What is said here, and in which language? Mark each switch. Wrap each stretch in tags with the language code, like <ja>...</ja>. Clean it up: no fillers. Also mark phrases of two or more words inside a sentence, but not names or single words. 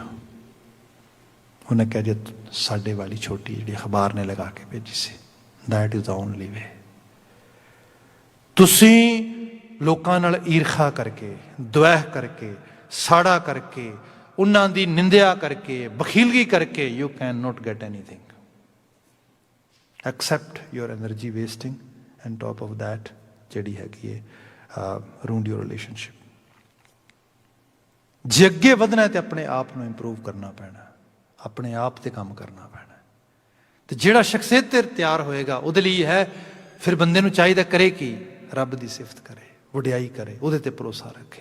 <pa>ਉਹਨੇ ਕਿਹਾ ਜੀ ਸਾਡੇ ਵਾਲੀ ਛੋਟੀ ਜਿਹੜੀ ਅਖਬਾਰ ਨੇ ਲਗਾ ਕੇ ਭੇਜੀ ਸੀ।</pa> <en>that is the only way.</en> <pa>ਤੁਸੀਂ ਲੋਕਾਂ ਨਾਲ ਈਰਖਾ ਕਰਕੇ, ਦੁਆਹ ਕਰਕੇ, ਸਾੜਾ ਕਰਕੇ, ਉਹਨਾਂ ਦੀ ਨਿੰਦਿਆ ਕਰਕੇ, ਬਖੀਲਗੀ ਕਰਕੇ</pa> <en>you can not get anything except your energy wasting, and top of that</en> <pa>ਜਿਹੜੀ ਹੈਗੀ ਹੈ</pa> <en>ruined your relationship।</en> <pa>ਜੇ ਅੱਗੇ ਵਧਣਾ ਹੈ ਤੇ ਆਪਣੇ ਆਪ ਨੂੰ ਇੰਪਰੂਵ ਕਰਨਾ ਪੈਣਾ, ਆਪਣੇ ਆਪ ਤੇ ਕੰਮ ਕਰਨਾ ਪੈਣਾ। ਤੇ ਜਿਹੜਾ ਸ਼ਖਸੀਅਤ ਤੇ ਤਿਆਰ ਹੋਏਗਾ ਉਹਦੇ ਲਈ ਹੈ, ਫਿਰ ਬੰਦੇ ਨੂੰ ਚਾਹੀਦਾ ਕਰੇ ਕੀ? ਰੱਬ ਦੀ ਸਿਫਤ ਕਰੇ, ਵਡਿਆਈ ਕਰੇ, ਉਹਦੇ ਤੇ ਭਰੋਸਾ ਰੱਖੇ।</pa>